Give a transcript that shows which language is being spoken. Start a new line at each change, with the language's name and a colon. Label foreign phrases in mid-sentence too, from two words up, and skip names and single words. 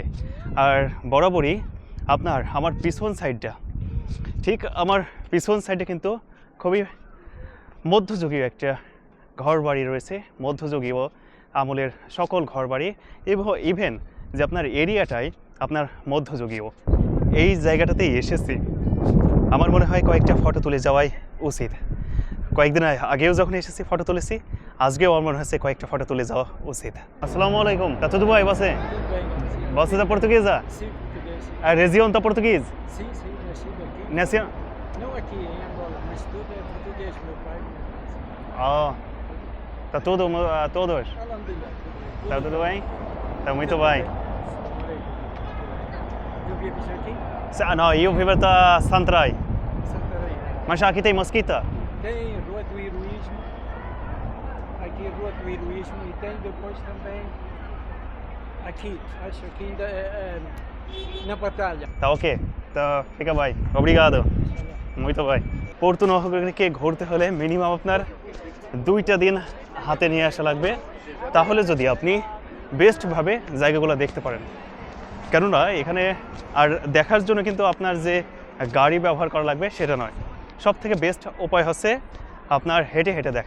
Bangla: আর বরাবরই আপনার আমার পিছন সাইডটা, ঠিক আমার পিছন সাইডে কিন্তু খুবই মধ্যযুগীয় একটা ঘরবাড়ি রয়েছে, মধ্যযুগীয় আমলের সকল ঘরবাড়ি, এবং ইভেন যে আপনার এরিয়াটাই আপনার মধ্যযুগীয়। এই জায়গাটাতেই এসেছি, আমার মনে হয় কয়েকটা ফটো তুলে যাওয়াই উচিত। কয়েকদিন আগেও যখন এসেছি ফটো তুলেছি, আজকেও আমার মনে হচ্ছে কয়েকটা ফটো তুলে যাওয়া উচিত।
Arabic: السلام عليكم,
Portuguese: tá tudo bem você? Você é portuguesa? Sim, português. Sim, A região tá português? sim, sim, nascido aqui. Nessa... Não aqui em Angola, mas tudo é português, meu pai. Ah, tá tudo, todos? Alhamdulillah, tudo bem. Tá tudo bem? Tá muito bem. Eu vivo aqui? Não, eu vivo da Santarém, Santarém. mas aqui tem mosquita. Tem Rua do Heroísmo, aqui Rua do Heroísmo, e tem depois também aqui, acho que ainda na Batalha. Tá ok, tá, fica bem. Obrigado. Muito bem.
Bangla: পর্তু নগরীকে ঘুরতে হলে মিনিমাম আপনার 2টা দিন হাতে নিয়ে আসা লাগবে, তাহলে যদি আপনি বেস্টভাবে জায়গাগুলো দেখতে পারেন। কেননা এখানে আর দেখার জন্য কিন্তু আপনার যে গাড়ি ব্যবহার করা লাগবে সেটা নয়, সব থেকে বেস্ট উপায় হচ্ছে আপনার হেঁটে হেঁটে দেখা।